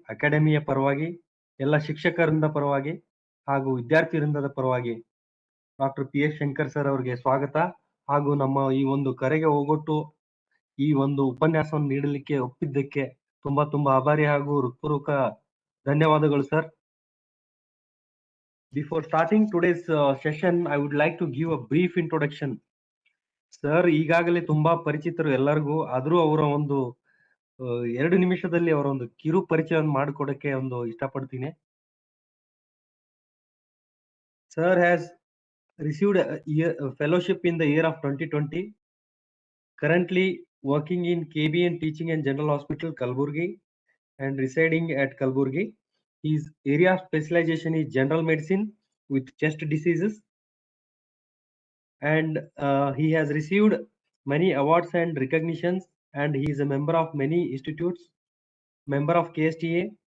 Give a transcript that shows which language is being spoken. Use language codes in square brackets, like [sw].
[kn] ಅಕಾಡೆಮಿಯ ಪರವಾಗಿ, ಎಲ್ಲ ಶಿಕ್ಷಕರಿಂದ ಪರವಾಗಿ ಹಾಗೂ ವಿದ್ಯಾರ್ಥಿ ವೃಂದದ ಪರವಾಗಿ ಡಾಕ್ಟರ್ PS.Shankar ಸರ್ ಅವರಿಗೆ ಸ್ವಾಗತ ಹಾಗೂ ನಮ್ಮ ಈ ಒಂದು ಕರೆಗೆ ಹೋಗೊಟ್ಟು ಈ ಒಂದು ಉಪನ್ಯಾಸವನ್ನು ನೀಡಲಿಕ್ಕೆ ಒಪ್ಪಿದ್ದಕ್ಕೆ ತುಂಬಾ ಆಭಾರಿ ಹಾಗೂ ಹೃತ್ಪೂರ್ವಕ ಧನ್ಯವಾದಗಳು sir. [en] Before starting today's session, I would like to give a brief introduction. [kn] Sir ಈಗಾಗಲೇ ತುಂಬಾ ಪರಿಚಿತರು ಎಲ್ಲರಿಗೂ, ಆದ್ರೂ ಅವರ ಒಂದು 2 ನಿಮಿಷದಲ್ಲಿ ಅವರ ಒಂದು ಕಿರು ಪರಿಚಯವನ್ನು ಮಾಡಿಕೊಡಕ್ಕೆ ಒಂದು ಇಷ್ಟಪಡ್ತೀನಿ. [en] Sir has received a fellowship in the year of 2020. Currently working in KBN Teaching and General Hospital, Kalaburgi, and residing at Kalaburgi. His area of specialization is general medicine with chest diseases, and he has received many awards and recognitions, and he is a member of many institutes, member of KSTA,